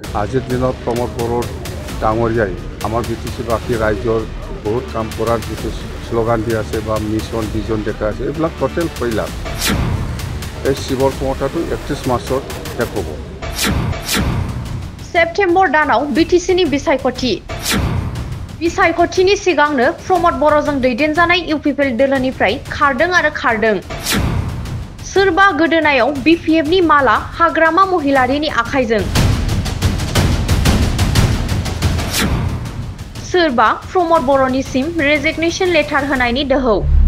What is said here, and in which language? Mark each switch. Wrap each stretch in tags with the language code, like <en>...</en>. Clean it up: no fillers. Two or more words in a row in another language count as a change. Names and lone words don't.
<as>আজিৰ দিনত প্ৰমোদ বড়ো ডাঙৰীয়াই আমাৰ বিটিচিবাসী ৰাইজৰ বহুত কাম কৰাৰ যিটো শ্লোগান দি আছে বা মিছন ভিজন দেখা আছে এইবিলাক টোটেল ফেইলাৰ। এই শিৱৰ ক্ষমতাটো 31 মাৰ্চত শেষ হ'ব।</as> <brx>सेप्टेम्बर दानाव बिटिसिनि बिसायख'थिनि सिगांनो प्रमोद बर'जों दैदेनजानाय इउपिपिएल दोलोनिफ्राय खारदों। सोरबा गोदोनायाव बिपिएफनि माला हाग्रामा महिलारिनि आखाइजों, सोरबा प्रमोद बर'निसिम</brx> <en>resignation letter</en> <brx>होनायनि दोहौ।</brx>